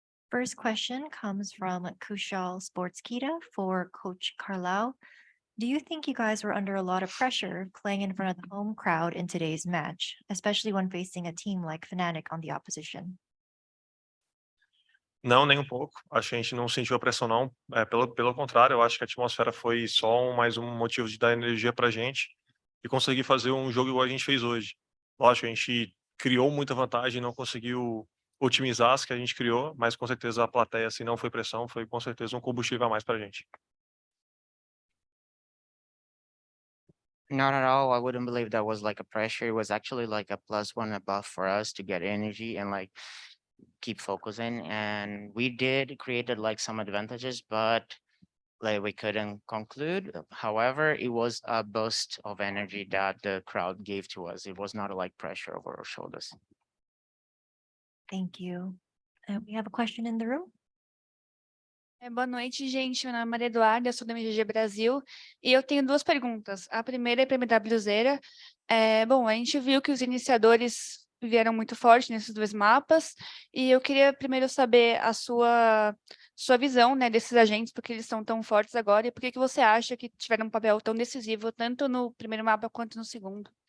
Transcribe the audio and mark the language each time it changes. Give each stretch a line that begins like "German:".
English: First question comes from Kushal Sportskita for Coach Carlau. Do you think you guys were under a lot of pressure playing in front of the home crowd in today's match, especially when facing a team like Fnatic on the opposition?
Portuguese: Não, nem um pouco. Acho que a gente não sentiu a pressão, não. Pelo contrário, eu acho que a atmosfera foi só mais um motivo de dar energia pra gente e conseguir fazer um jogo igual a gente fez hoje. Lógico, a gente criou muita vantagem, não conseguiu otimizar as que a gente criou, mas com certeza a plateia, assim, não foi pressão, foi com certeza um combustível a mais pra gente.
English: Not at all. I wouldn't believe that was like a pressure. It was actually like a +1 above for us to get energy and like keep focusing. And we did created like some advantages, but like we couldn't conclude. However, it was a burst of energy that the crowd gave to us. It was not like pressure over our shoulders. Thank you. We have a question in the room.
Portuguese: Boa noite, gente. Meu nome é Maria Eduarda, eu sou da MGG Brasil e eu tenho duas perguntas. A primeira é para a MWZera. Bom, a gente viu que os iniciadores vieram muito forte nesses dois mapas e eu queria primeiro saber a sua visão, né, desses agentes, porque eles são tão fortes agora e por que você acha que tiveram um papel tão decisivo tanto no primeiro mapa quanto no segundo?